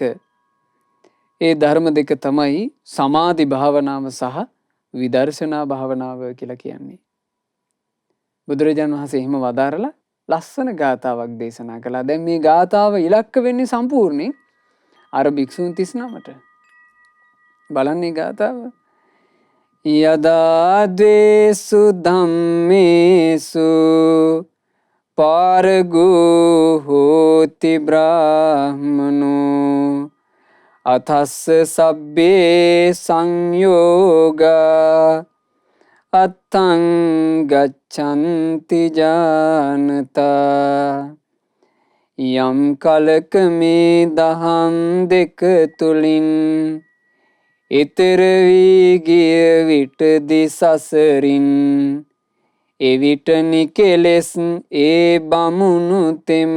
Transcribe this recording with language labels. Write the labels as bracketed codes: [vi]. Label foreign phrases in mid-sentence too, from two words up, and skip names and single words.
[si] ඒ ධර්ම දෙක තමයි සමාධි භාවනාව සහ විදර්ශනා භාවනාව කියලා කියන්නේ. බුදුරජාණන් වහන්සේ එහෙම වදාරලා ලස්සන ගාථාවක් දේශනා කළා. දැන් මේ ගාථාව ඉලක්ක වෙන්නේ සම්පූර්ණයෙන් අර භික්ෂුන් 39ට. බලන්නේ ගාථාව. [pi] යදා ද්වේසු ධම්මේසු පාරගෝ හෝති බ්‍රාහ්මනෝ අතස්ස සබ්බේ සංයෝගා අත්තං ගච්ඡanti [si] ජානතා යම් කලක මේ දහම් දෙක තුලින් ඊතර වී ගිය විට දිසසරින් එවිට නිකෙලෙස් ඒ බමුණු තෙම